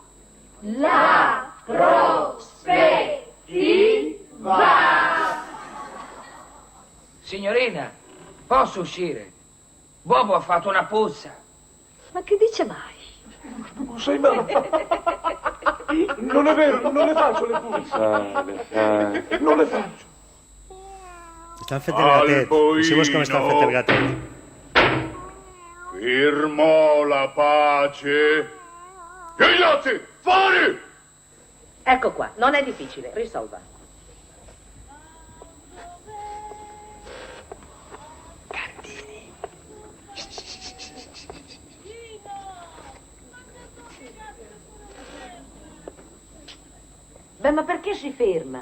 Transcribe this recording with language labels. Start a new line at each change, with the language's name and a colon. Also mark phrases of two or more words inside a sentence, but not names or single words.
Italian: La prospettiva! Signorina, posso uscire? Bobo ha fatto una puzza. Ma che dice mai? Non sei mai. Non è vero, non le faccio le puzze. Non le faccio.
Catalan: Estan fet el gatet. Si vos com estan fet el gatet.
Italian: Firmò la pace. Gigliozzi, fuori! Ecco qua, non è difficile, risolva. Beh, ma perché si ferma?